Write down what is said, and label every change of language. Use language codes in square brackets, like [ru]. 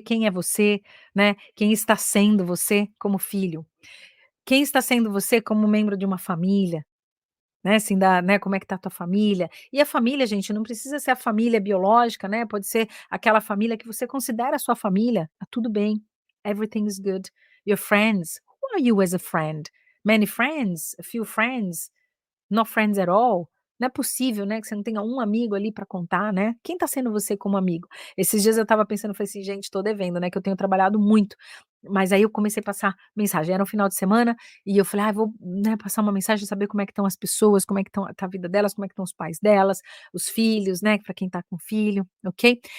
[pt] Quem é você, né? Quem está sendo você como filho? Quem está sendo você como membro de uma família? Né, assim, né, como é que tá a tua família. E a família, gente, não precisa ser a família biológica, né, pode ser aquela família que você considera sua família, tá tudo bem, [en] everything is good. Your friends, who are you as a friend? Many friends? A few friends? No friends at all? [pt] Não é possível, né, que você não tenha um amigo ali para contar, né. Quem tá sendo você como amigo? Esses dias eu estava pensando, falei assim: "Gente, tô devendo, né, que eu tenho trabalhado muito", mas aí eu comecei a passar mensagem, era um final de semana, e eu falei: "Ah, vou, né, passar uma mensagem, saber como é que estão as pessoas, como é que tá a vida delas, como é que estão os pais delas, os filhos, né, para quem tá com filho, ok?".